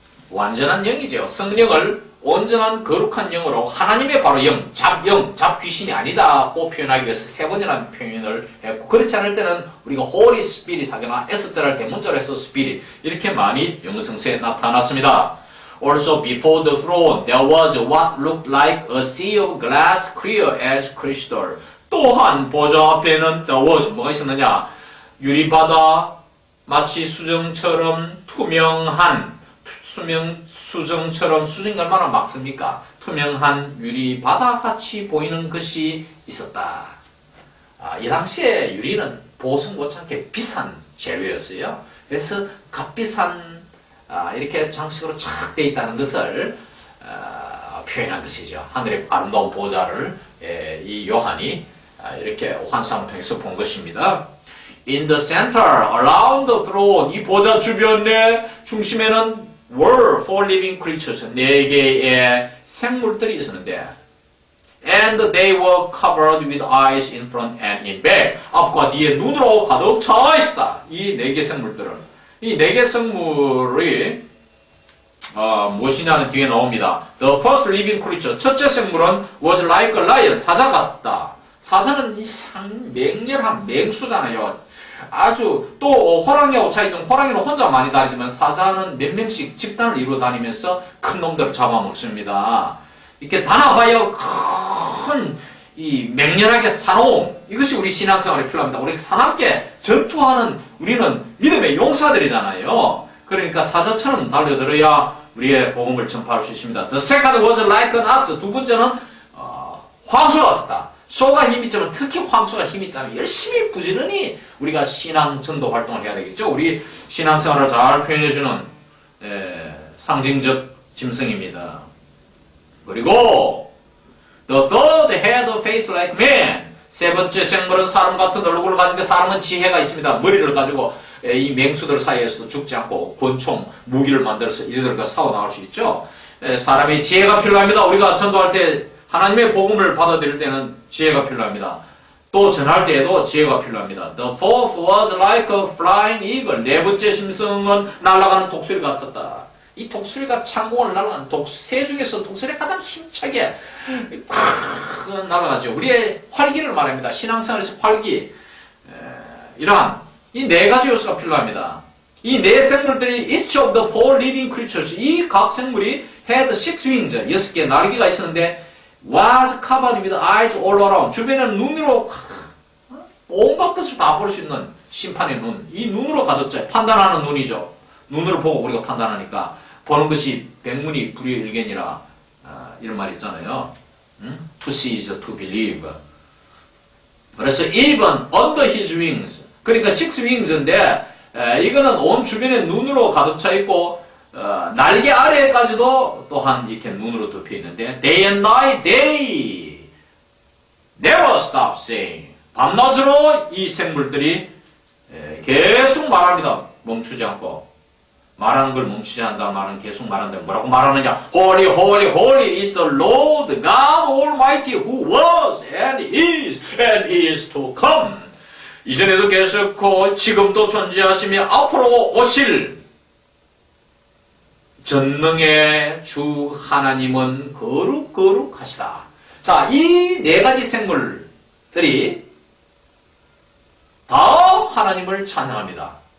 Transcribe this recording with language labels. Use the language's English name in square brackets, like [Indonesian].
[Korean] 완전한 영이죠. 성령을 온전한 거룩한 영으로 하나님의 바로 영, 잡귀신이 아니다고 표현하기 위해서 세 번이라는 표현을 했고 그렇지 않을 때는 우리가 Holy Spirit 하거나 S자를 대문자로 해서 Spirit 이렇게 많이 영어 성서에 나타났습니다. [English] Also before the throne there was what looked like a sea of glass clear as crystal. [Korean] 또한 보좌 앞에는 [English] there was [Korean] 뭐가 있었느냐? 유리바다 마치 수정처럼 투명한 수정처럼 수정이 얼마나 막습니까? 투명한 유리바다 같이 보이는 것이 있었다. 이 당시에 유리는 보석 못지않게 비싼 재료였어요. 그래서 값비싼 이렇게 장식으로 착 되어 있다는 것을 표현한 것이죠. 하늘의 아름다운 보좌를 이 요한이 이렇게 환상을 통해서 본 것입니다. [English] In the center, around the throne, [Korean] 이 보좌 주변의 중심에는 [English] were four living creatures, [Korean] 4개의 생물들이 있었는데 [English] and they were covered with eyes in front and in back. [Korean] 앞과 뒤에 눈으로 가득 차 있었다. 이 4개 생물들은. 이 4개 생물이 무엇이냐는 뒤에 나옵니다. [English] The first living creature, [Korean] 첫째 생물은 [English] was like a lion, [Korean] 사자 같다. 사자는 이 맹렬한 맹수잖아요. 아주 또 호랑이하고 차이점, 호랑이는 혼자 많이 다니지만 사자는 몇 명씩 집단을 이루어 다니면서 큰 놈들을 잡아먹습니다. 이렇게 단합하여 큰 이 맹렬하게 사나움, 이것이 우리 신앙생활에 필요합니다. 우리 사납게 전투하는 우리는 믿음의 용사들이잖아요. 그러니까 사자처럼 달려들어야 우리의 복음을 전파할 수 있습니다. [English] The second was like an ox. [Korean] 두 번째는 황소가 같다. 소가 힘이 있지만 특히 황소가 힘이 있잖아요. 열심히 부지런히 우리가 신앙 전도 활동을 해야 되겠죠. 우리 신앙생활을 잘 표현해주는 상징적 짐승입니다. 그리고 [English] The third had a face like man. [Korean] 세 번째 생물은 사람 같은 얼굴을 가진데 사람은 지혜가 있습니다. 머리를 가지고 이 맹수들 사이에서도 죽지 않고 권총, 무기를 만들어서 이들과 싸워 나갈 수 있죠. 사람의 지혜가 필요합니다. 우리가 전도할 때 하나님의 복음을 받아들일 때는 지혜가 필요합니다. 또 전할 때에도 지혜가 필요합니다. The fourth was like a flying eagle. 4번째 심성은 날아가는 독수리 같았다. 이 독수리가 창공을 날아가는 새 중에서 독수리가 가장 힘차게 날아가죠. 우리의 활기를 말합니다. 신앙생활에서 활기. 이러한 이 4가지 요소가 필요합니다. 이 4생물들이 [English] each of the four living creatures, [Korean] 이 각 생물이 [English] had 6 wings, [Korean] 6개의 날개가 있었는데 [English] was covered with eyes all around. [Korean] 주변에는 눈으로 온갖 것을 다 볼 수 있는 심판의 눈. 이 눈으로 가득 차요. 판단하는 눈이죠. 눈으로 보고 우리가 판단하니까 보는 것이 백문이 불여일견이라 이런 말이 있잖아요. [English] To see is to believe. [Korean] 그래서 [English] even under his wings. [Korean] 그러니까 [English] 6 wings [Korean] 인데 이거는 온 주변에 눈으로 가득 차 있고 날개 아래까지도 또한 이렇게 눈으로 덮여 있는데 [English] day and night they never stop saying. [Korean] 밤낮으로 이 생물들이 계속 말합니다. 멈추지 않고. 말하는 걸 멈추지 않는다. 말은 계속 말한다. 뭐라고 말하느냐? [English] Holy, holy, holy is the Lord God Almighty who was and is to come. [Korean] 이전에도 계셨고 지금도 존재하시며 앞으로 오실 전능의 주 하나님은 거룩거룩하시다. 자, 이 네 가지 생물들이 다 하나님을 찬양합니다.